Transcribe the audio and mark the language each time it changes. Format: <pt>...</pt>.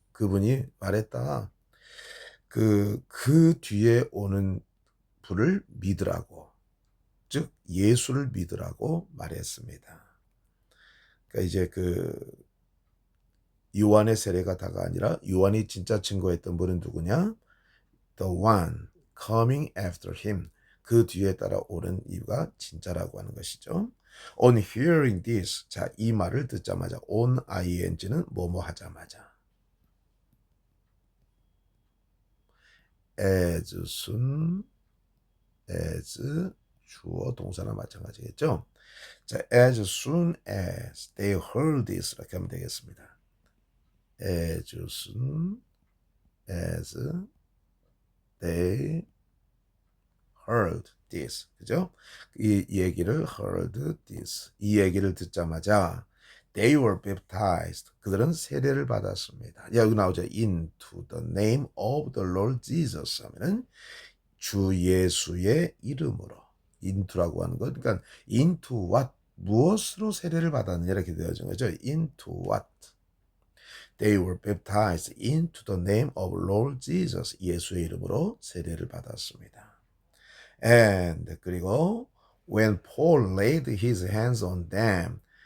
<ko>그분이 말했다. 그 뒤에 오는 분을 믿으라고. 즉 예수를 믿으라고 말했습니다. 그러니까 이제 요한의 세례가 다가 아니라 요한이 진짜 증거했던 분은 누구냐?</ko> <en>The one coming after him.</en> <ko>그 뒤에 따라오는 이유가 진짜라고 하는 것이죠.</ko> <en>On hearing this.</en> <ko>자, 이 말을 듣자마자 on ing는 뭐뭐 하자마자.</ko> <en>as soon as</en> <ko>주어 동사나 마찬가지겠죠.</ko> <en>자, as soon as they heard this</en> <ko>이렇게 하면 되겠습니다.</ko> <en>as soon as they heard this.</en> <ko>그죠? 이 얘기를</ko> <en>heard this.</en> <ko>이 얘기를 듣자마자</ko> <en>they were baptized.</en> <ko>그들은 세례를 받았습니다. 여기 나오죠.</ko> <en>into the name of the Lord Jesus</en> <ko>하면은 주 예수의 이름으로. into라고 하는 것. 그러니까</ko> <en>into what?</en> <ko>무엇으로 세례를 받았느냐 이렇게 되어진 거죠.</ko> <en>into what? They were baptized into the name of Lord Jesus.</en> <ko>예수의 이름으로 세례를 받았습니다.</ko> <en>And</en> <ko>그리고</ko> <en>when Paul laid his hands on them.</en>